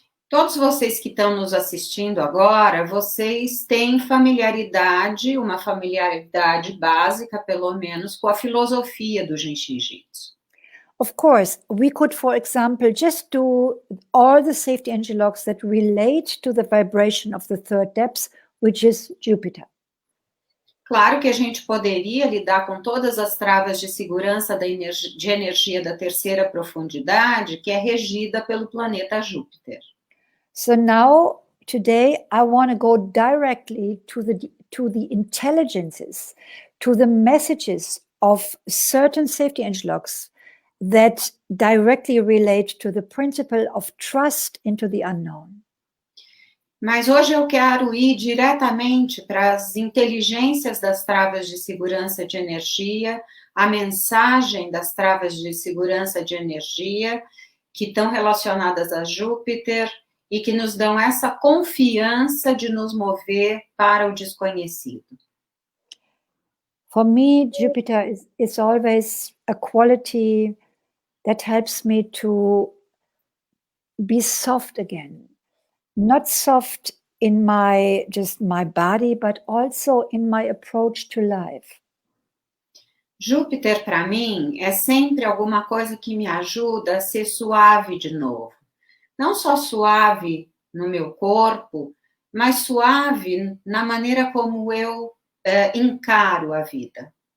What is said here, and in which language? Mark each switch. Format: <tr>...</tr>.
<pt>Todos vocês que estão nos assistindo agora, vocês têm uma familiaridade básica, pelo menos, com a filosofia do Jin Shin Jyutsu.</pt> <en>Of course, we could, for example, just do all the safety energy locks that relate to the vibration of the third depth, which is Jupiter.</en> <pt>Claro que a gente poderia lidar com todas as travas de segurança de energia da terceira profundidade, que é regida pelo planeta Júpiter.</pt> <en>So now, today, I want to go directly to the intelligences, to the messages of certain safety energy locks that directly relate to the principle of trust into the unknown.</en> <pt>Mas hoje eu quero ir diretamente para as inteligências das travas de segurança de energia, a mensagem das travas de segurança de energia que estão relacionadas a Júpiter e que nos dão essa confiança de nos mover para o desconhecido.</pt> <en>For me, Jupiter is always a quality that helps me to be soft again. Not soft in my body, but also in my approach to life.</en> <pt>Júpiter, para mim, é sempre alguma coisa que me ajuda a ser suave de novo. Não só suave no meu corpo, mas suave na maneira como eu encaro a vida.</pt>